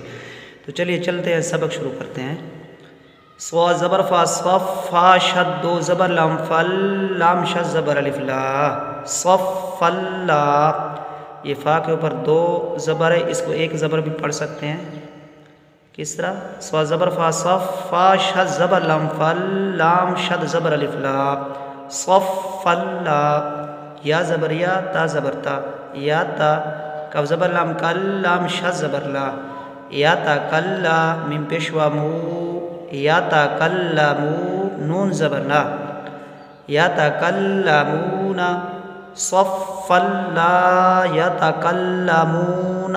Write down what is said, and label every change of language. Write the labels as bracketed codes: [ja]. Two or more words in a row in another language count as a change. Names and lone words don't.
[ur] تو چلیے چلتے ہیں، سبق شروع کرتے ہیں۔ ص زبر فا صف فا شد دو زبر لام فل لام شد زبر الف لا صف لا۔ یہ فا کے اوپر 2 زبر ہے، اس کو 1 زبر بھی پڑھ سکتے ہیں۔ کس طرح؟ ص زبر فا صف فا شد زبر لام فل لام شد زبر الف لا صف لا۔ یا زبر یا تا زبر تا یا تا، کف زبر لام کل لام شد زبر لا یا تا کلا، میم پیشوا مو یا تا کلا مو، نون زبر نا یا تا کلا مونا صف لا یا تا کلا مونا۔